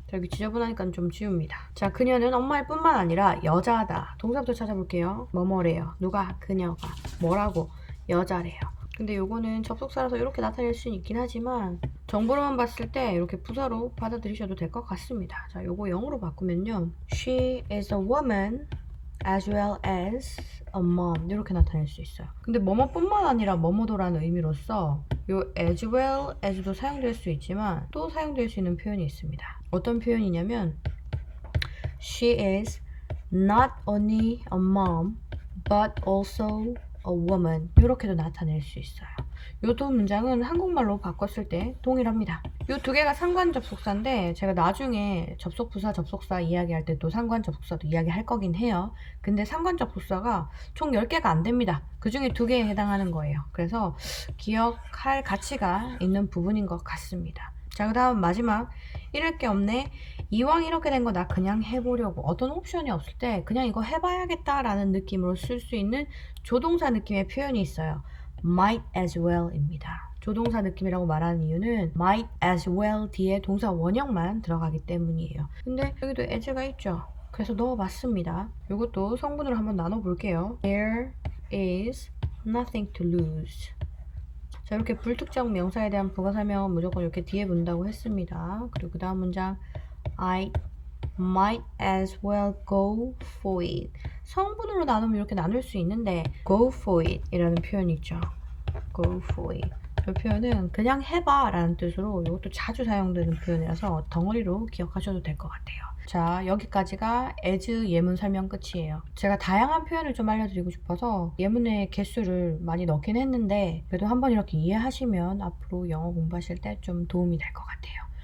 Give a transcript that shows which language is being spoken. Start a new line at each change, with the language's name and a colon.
Korean: 여기 지저분하니까 좀 지웁니다. 자, 그녀는 엄마일 뿐만 아니라 여자다. 동사부터 찾아볼게요. 뭐뭐래요. 누가? 그녀가. 뭐라고? 여자래요. 근데 요거는 접속사라서 이렇게 나타낼 수는 있긴 하지만 정보로만 봤을 때 이렇게 부사로 받아들이셔도 될 것 같습니다. 자, 요거 영어로 바꾸면요.
English: She is a woman as well as a mom
Korean: 이렇게 나타낼 수 있어요. 근데 뭐뭐뿐만 아니라 뭐뭐도라는 의미로서 요 as well as도 사용될 수 있지만 또 사용될 수 있는 표현이 있습니다. 어떤 표현이냐면
English: She is not only a mom but also a woman
Korean: 이렇게도 나타낼 수 있어요. 요 두 문장은 한국말로 바꿨을 때 동일합니다. 요 두 개가 상관 접속사인데 제가 나중에 접속부사 접속사 이야기할 때 또 상관 접속사도 이야기할 거긴 해요. 근데 상관 접속사가 총 10개가 안 됩니다. 그 중에 2개에 해당하는 거예요. 그래서 기억할 가치가 있는 부분인 것 같습니다. 자, 그 다음 마지막 잃을 게 없네. 이왕 이렇게 된 거 나 그냥 해보려고 어떤 옵션이 없을 때 그냥 이거 해봐야겠다라는 느낌으로 쓸 수 있는 조동사 느낌의 표현이 있어요.
English: might as well
Korean: 입니다. 조동사 느낌이라고 말하는 이유는 might as well 뒤에 동사 원형만 들어가기 때문이에요. 근데 여기도 as가 있죠. 그래서 넣어봤습니다. 이것도 성분으로 한번 나눠볼게요.
English: There is nothing to lose.
Korean: 자, 이렇게 불특정 명사에 대한 부가 설명은 무조건 이렇게 뒤에 본다고 했습니다. 그리고 그 다음 문장
English: I might as well go for it.
Korean: 성분으로 나누면 이렇게 나눌 수 있는데
English: go for it
Korean: 이라는 표현이 있죠.
English: go for it.
Korean: 이 표현은 그냥 해봐 라는 뜻으로 이것도 자주 사용되는 표현이라서 덩어리로 기억하셔도 될 것 같아요. 자, 여기까지가 as 예문 설명 끝이에요. 제가 다양한 표현을 좀 알려드리고 싶어서 예문의 개수를 많이 넣긴 했는데 그래도 한번 이렇게 이해하시면 앞으로 영어 공부하실 때 좀 도움이 될 것 같아요.